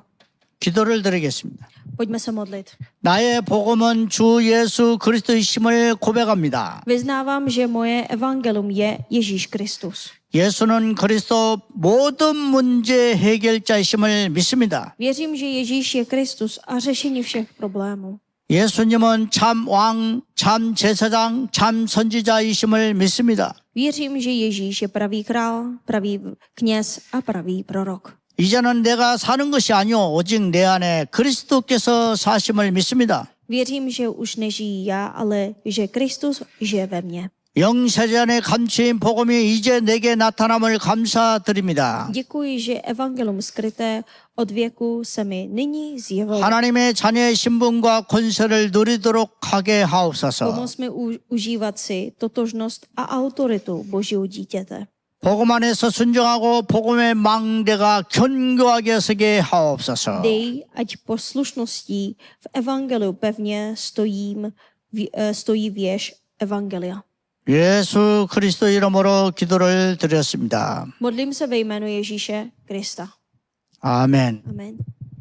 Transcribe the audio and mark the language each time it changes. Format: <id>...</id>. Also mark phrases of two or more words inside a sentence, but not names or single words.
<ko>기도를 드리겠습니다.</ko> <cs>Pojďme se modlit.</cs> <ko>나의 복음은 주 예수 그리스도이심을 고백합니다.</ko> <cs>Vyznávám, že moje evangelium je Ježíš Kristus.</cs> <ko>예수는 그리스도 모든 문제 해결자이심을 믿습니다.</ko> <cs>Věřím, že Ježíš je Kristus a řešení všech problémů.</cs> <ko>예수님은 참 왕, 참 제사장, 참 선지자이심을 믿습니다.</ko> <cs>Věřím, že Ježíš je pravý král, pravý kněz a pravý prorok.</cs> <ko>이제는 내가 사는 것이 아니오 오직 내 안에 그리스도께서 사심을 믿습니다.</ko> <cs>Věřím, že už nežijí já, ale že Kristus žije ve mně.</cs> <ko>영세전에 감추인 복음이 이제 내게 나타남을 감사드립니다.</ko> <cs>Děkuji, že evangelium skryté od věku se mi nyní zjevilo.</cs> <ko>하나님의 자녀의 신분과 권세를 누리도록 하게 하옵소서.</ko> <cs>Pomoz mi užívat si totožnost a autoritu Božího dítěte.</cs> <ko>복음 안에서 순종하고 복음의 망대가 견고하게 서게 하옵소서.</ko> <cs>Dej, ať poslušností v evangeliu pevně stojí věž evangelia.</cs> <ko>예수 그리스도 이름으로 기도를 드렸습니다.</ko> <cs>Modlím se ve jménu Ježíše Krista.</cs> <ko>아멘.</ko> <cs>Amen.</cs>